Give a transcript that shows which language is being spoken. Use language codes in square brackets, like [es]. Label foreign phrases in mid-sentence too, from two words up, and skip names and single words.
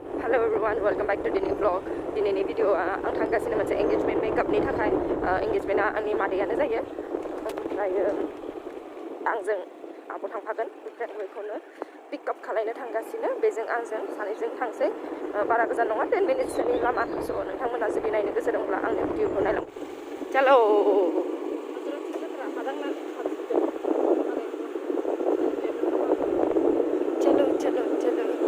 [en] Hello everyone, welcome back to the new vlog. [brx] दिनैनि भिडिअ'आ आं थांगासिनो मोनसे एंगेजमेन्ट मेकआपनि थाखाय एंगेजमेन्टआ आंनि मादैयानो जायो ओमफ्राय आंजों आब' थांफागोन ओमफ्राय बेखौनो पिकआप खालायनो थांगासिनो बेजों आंजों सानैजों थांसै बारा गोजान नङा 10 मिनिटसोनि लामा स' नोंथांमोना जुदि नायनो गोसो दंब्ला आंनि भिडिअ'खौ नायलां [hi] चलो चलो चलो चलो